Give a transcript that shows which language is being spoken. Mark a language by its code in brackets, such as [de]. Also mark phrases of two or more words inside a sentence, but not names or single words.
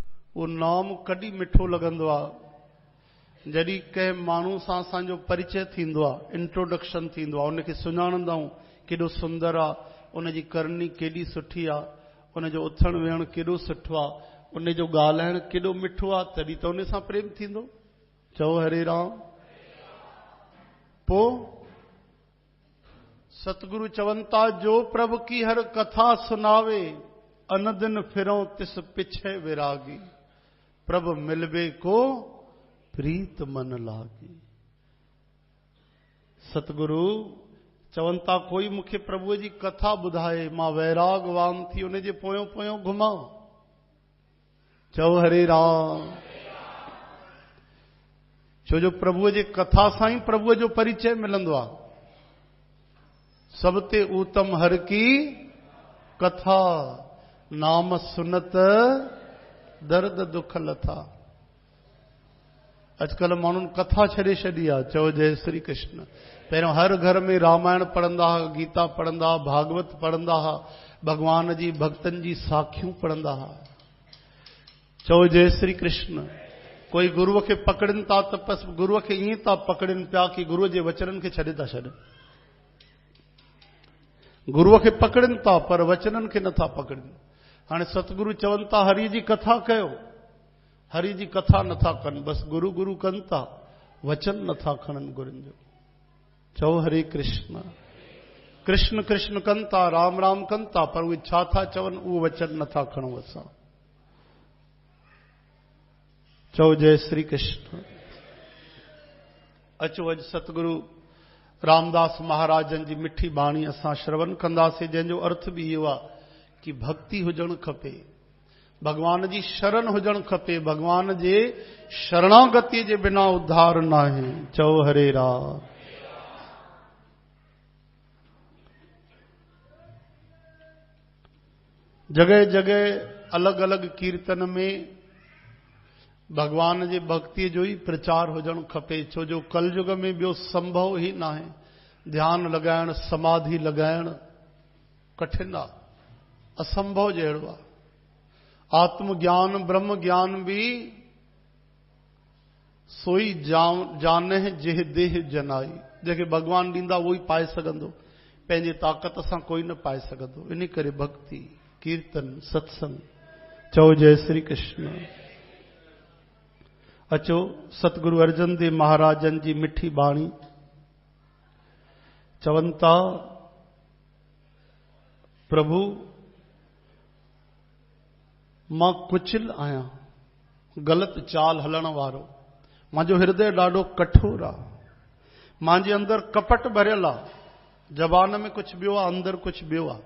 [sd] वो नाम कॾहिं मिठो लॻंदो आहे जॾहिं कंहिं माण्हू सां असांजो परिचय थींदो आहे, इंट्रोडक्शन थींदो आहे, उनखे सुञाणंदा आहियूं केॾो सुंदर आहे, उनजी करणी केॾी सुठी आहे, उनजो उथण वेहण केॾो सुठो आहे, उनजो ॻाल्हाइण केॾो मिठो आहे, तॾहिं त उन सां प्रेम थींदो। चओ हरे राम। पोइ सतगुरु चवनि था, [pa] ਜੋ ਪ੍ਰਭੂ ਕੀ ਹਰ ਕਥਾ ਸੁਨਾਵੇ, ਅਨ ਦਿਨ ਫਿਰੋਂ ਤਿਸ ਪਿਛੇ ਵਿਰਾਗੀ, ਪ੍ਰਭੂ ਮਿਲਬੇ ਕੋ ਪ੍ਰੀਤ ਮਨ ਲਾਗੀ। [sd] सतगुरु चवनि था, कोई मूंखे प्रभुअ जी कथा ॿुधाए, मां वैरागवान थी उनजे पोयों पोयों घुमां। चओ हरे राम। छो जो प्रभुअ जे कथा सां ई प्रभुअ जो परिचय मिलंदो आहे। [pa] ਸਬਤੇ ਉੱਤਮ ਹਰ ਕੀ ਕਥਾ, ਨਾਮ ਸੁਨਤ ਦਰਦ ਦੁਖ ਲਥਾ। [sd] अॼुकल्ह माण्हुनि कथा छॾे छॾी आहे। चओ जय श्री कृष्ण। पहिरियों हर घर में रामायण पढ़ंदा हुआ, गीता पढ़ंदा हुआ, भागवत पढ़ंदा हुआ, भगवान जी भक्तनि जी साखियूं पढ़ंदा हुआ। चओ जय श्री कृष्ण। कोई गुरुअ खे पकड़नि था त बस गुरुअ खे ईअं था पकड़नि पिया कि गुरुअ जे वचननि खे छॾे था छॾनि। गुरुअ खे पकड़नि था पर वचननि खे नथा पकड़नि। हाणे सतगुरु चवनि था, हरि जी कथा कयो। हरि जी कथा नथा कनि, बस गुरु गुरु कनि था, वचन नथा खणनि गुरुनि जो। चओ हरे कृष्ण। कृष्ण कृष्ण कनि था, राम राम कनि था, पर उहे छा था चवनि उहो वचन नथा खणूं असां। चओ जय श्री कृष्ण। अचो अॼु सतगुरु रामदास महाराजन जी मिठी बाणी असां श्रवण कंदासीं, जंहिंजो अर्थ बि इहो आहे कि भक्ति हुजणु खपे, भगवान जी शरण हुजणु खपे, भगवान जे शरणागति जे बिना उद्धार न आहे। चओ हरे राम। जगह जगह अलग अलग कीर्तन में भगवान जे भक्ति जो ही प्रचार हुजणु खपे। छो जो कलयुग में ॿियो संभव ही न आहे। ध्यान लगाइण, समाधि लगाइण कठिन आहे, असंभव जहिड़ो आहे। [pa] ਆਤਮਗਿਆਨ ਬ੍ਰਹਮ ਗਿਆਨ ਭੀ ਸੋਈ ਜਾਨੇ ਜੇਹ ਦੇਹ ਜਨਾਈ। [sd] जेके भगवान ॾींदा उहो ई पाए सघंदो, पंहिंजे ताक़त सां कोई न पाए सघंदो। इन करे भक्ति, कीर्तन, सत्संग। चओ जय श्री कृष्ण। अचो सतगुरु अर्जन देव महाराजन जी मिठी बाणी चवनि था, प्रभु मां कुचिल आहियां, गलत चाल हलण वारो, मुंहिंजो हृदय ॾाढो कठोर आहे, मुंहिंजे अंदर कपट भरियल आहे, ज़बान में कुछ ॿियो आहे, अंदर कुछ ॿियो आहे।